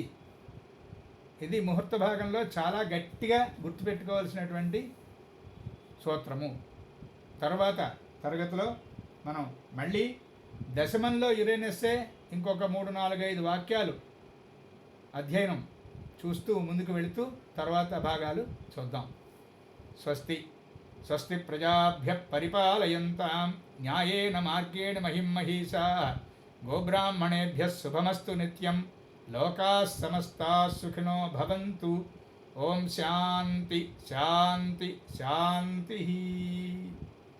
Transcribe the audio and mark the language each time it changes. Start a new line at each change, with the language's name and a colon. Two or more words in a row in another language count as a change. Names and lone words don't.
Telugu: ఇది ముహూర్త భాగంలో చాలా గట్టిగా గుర్తుపెట్టుకోవాల్సినటువంటి సూత్రము. తర్వాత తరగతిలో మనం మళ్ళీ దశమంలో యురేనస్సే ఇంకొక 3-4-5 వాక్యాలు అధ్యయనం చూస్తూ ముందుకు వెళుతూ తర్వాత భాగాలు చూద్దాం.
Sanskrit: స్వస్తి స్వస్తి ప్రజాభ్య పరిపాలయంతాం న్యాయేన మార్గేణ మహిమహీషాః గోబ్రాహ్మణేభ్యः శుభమస్తు నిత్యం. లోకాः సమస్తాः సుఖినో భవంతు. ఓం శాంతి శాంతి శాంతి.